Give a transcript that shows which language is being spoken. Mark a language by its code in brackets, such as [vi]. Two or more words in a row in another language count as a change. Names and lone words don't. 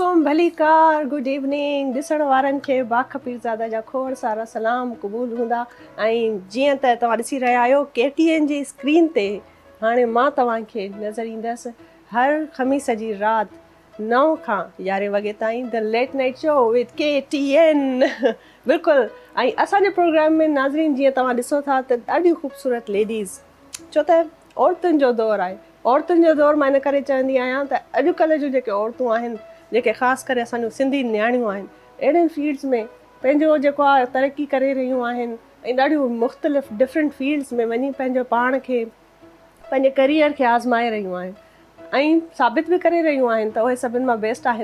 [sd] भली कार [en] good evening [sd] ॾिसण वारनि खे बाख पीरज़ादा जा खोड़ सारा सलाम क़बूल हूंदा। ऐं जीअं त तव्हां ॾिसी रहिया आहियो KTN जी स्क्रीन ते हाणे मां तव्हांखे नज़र ईंदसि हर ख़मीस जी राति 9 खां 11 वॻे ताईं द लेट नाइट शो विद KTN। बिल्कुलु। ऐं असांजे प्रोग्राम में नाज़रीन जीअं तव्हां ॾिसो था त ॾाढियूं ख़ूबसूरत लेडीज़, छो त औरतुनि जो दौरु आहे। औरतुनि जो दौरु मां इन करे चवंदी आहियां त अॼुकल्ह जूं जेके औरतूं आहिनि, जेके ख़ासि करे असांजो सिंधी नियाणियूं आहिनि, अहिड़ियुनि फील्ड्स में पंहिंजो जेको आहे तरक़ी करे रहियूं आहिनि ऐं ॾाढियूं मुख़्तलिफ़ [en] different fields [sd] में वञी पंहिंजो पाण खे, पंहिंजे करियर खे आज़माए रहियूं आहिनि ऐं साबित बि करे रहियूं आहिनि त उहे सभिनि मां बेस्ट आहिनि।